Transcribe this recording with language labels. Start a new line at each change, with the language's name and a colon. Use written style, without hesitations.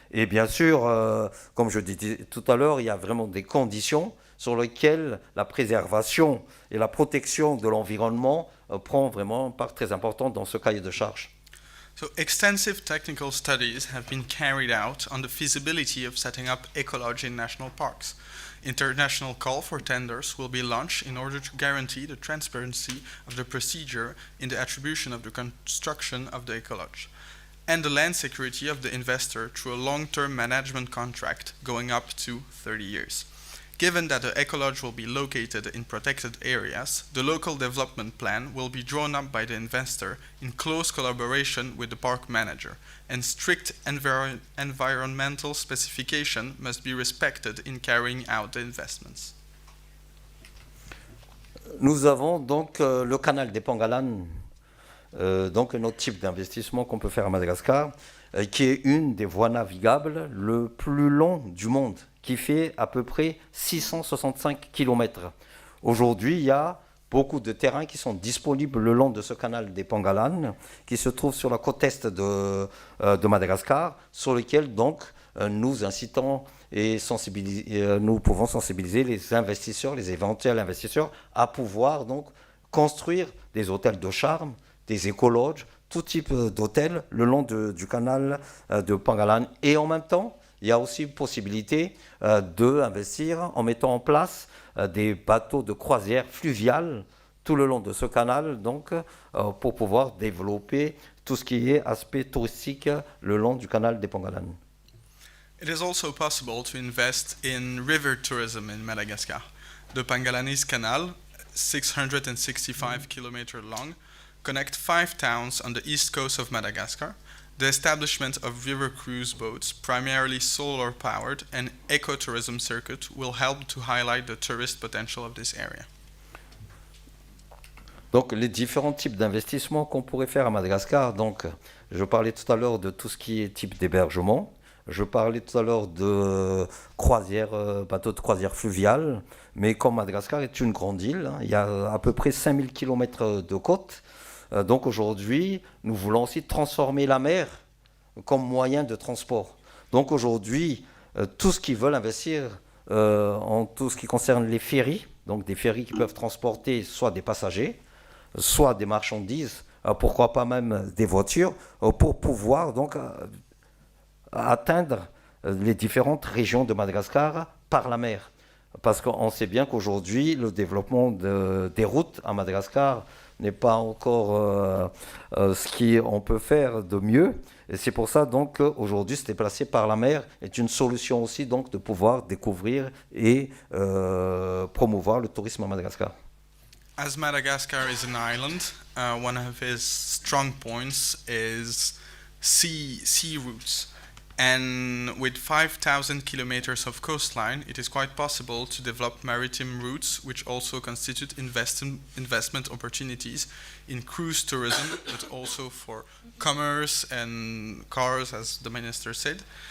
French: Et bien sûr, comme je disais tout à l'heure, il y a vraiment des conditions sur lesquelles la préservation et la protection de l'environnement prend vraiment une part très importante dans ce cahier de charges.
English: So extensive technical studies have been carried out on the feasibility of setting up ecology in national parks. International call for tenders will be launched in order to guarantee the transparency of the procedure in the attribution of the construction of the ecology, and the land security of the investor through a long-term management contract going up to 30 years. Given that the ecology will be located in protected areas, the local development plan will be drawn up by the investor in close collaboration with the park manager, and strict environmental specification must be respected in carrying out the investments.
French: Nous avons donc le canal des Pangalan, donc un autre type d'investissement qu'on peut faire à Madagascar, qui est une des voies navigables le plus long du monde, qui fait à peu près 665 km. Aujourd'hui, il y a beaucoup de terrains qui sont disponibles le long de ce canal des Pangalan, qui se trouve sur la côte est de Madagascar, sur lequel donc nous incitons et nous pouvons sensibiliser les investisseurs, les éventuels investisseurs, à pouvoir donc construire des hôtels de charme, des écologes, tout type d'hôtels le long du canal de Pangalan. Et en même temps, il y a aussi possibilité d'investir en mettant en place des bateaux de croisière fluviales tout le long de ce canal, donc pour pouvoir développer tout ce qui est aspect touristique le long du canal des Pangalan.
English: It is also possible to invest in river tourism in Madagascar. The Pangalanese Canal, 665 km long, connects 5 towns on the east coast of Madagascar. The establishment of river cruise boats, primarily solar-powered, and ecotourism circuit will help to highlight the tourist potential of this area.
French: Donc les différents types d'investissements qu'on pourrait faire à Madagascar, donc je parlais tout à l'heure de tout ce qui est type d'hébergement, je parlais tout à l'heure de bateaux de croisière fluviale, mais comme Madagascar est une grande île, il y a à peu près 5000 km de côte. Donc aujourd'hui, nous voulons aussi transformer la mer comme moyen de transport. Donc aujourd'hui, tous ceux qui veulent investir en tout ce qui concerne les ferries, donc des ferries qui peuvent transporter soit des passagers, soit des marchandises, pourquoi pas même des voitures, pour pouvoir donc atteindre les différentes régions de Madagascar par la mer. Parce qu'on sait bien qu'aujourd'hui, le développement des routes à Madagascar n'est pas encore ce qu'on peut faire de mieux. Et c'est pour ça donc qu'aujourd'hui, se déplacer par la mer est une solution aussi donc de pouvoir découvrir et promouvoir le tourisme à Madagascar.
English: As Madagascar is an island, one of its strong points is sea routes. And with 5,000 kilometers of coastline, it is quite possible to develop maritime routes, which also constitute investment opportunities in cruise tourism, but also for commerce and cars, as the minister said.